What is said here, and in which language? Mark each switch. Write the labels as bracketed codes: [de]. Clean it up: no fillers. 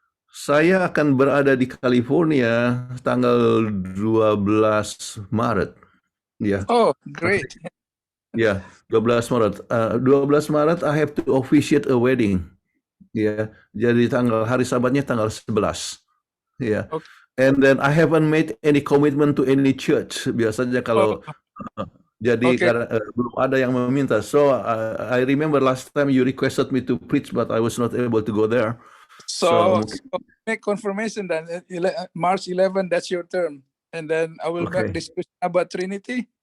[id] Saya akan berada di California tanggal 12 Maret. Ya. [en] Oh, great. [id] Ya, 12 Maret. [en] 12 Maret I have to officiate a wedding. [id] Ya, jadi hari Sabatnya tanggal 11. Ya. [en] Okay. And then I haven't made any commitment to any church. [id] Biasanya kalau jadi karena belum ada yang meminta. [en] So I remember last time you requested me to preach, but I was not able to go there. So make confirmation then March 11, that's your term, and then I will make discussion about Trinity.